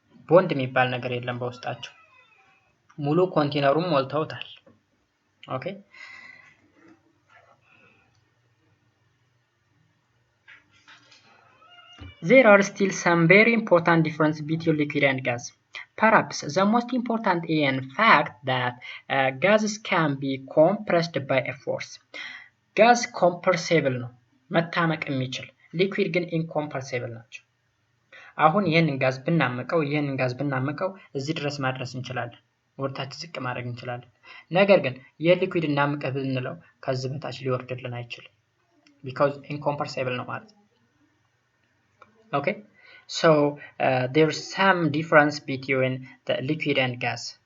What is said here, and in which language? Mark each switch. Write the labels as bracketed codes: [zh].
[am] ቦንድ የሚባል ነገር የለም በውስጣቸው። ሙሉ ኮንቴነሩን ሞልተውታል። ኦኬ [en] There are still some very important differences between liquid and gas. Perhaps the most important is in fact that gases can be compressed by a force. [am] Gas compressible ነው መታመቅ የሚችል ሊኩዊድ ግን incompressible ናቸው። አሁን ይሄንን ጋዝ ብናመቀው እዚህ ድረስ ማድረስ እንችላለን። ወርታች ዝቅ ማድረግ እንችላለን። ነገር ግን የሊኩዊድ እናምቀህ ብንለው ከዚህ በታች ሊወርድልን አይችልም because incompressible ነው ማለት ነው። [en] Okay, so there's some difference between the liquid and gas.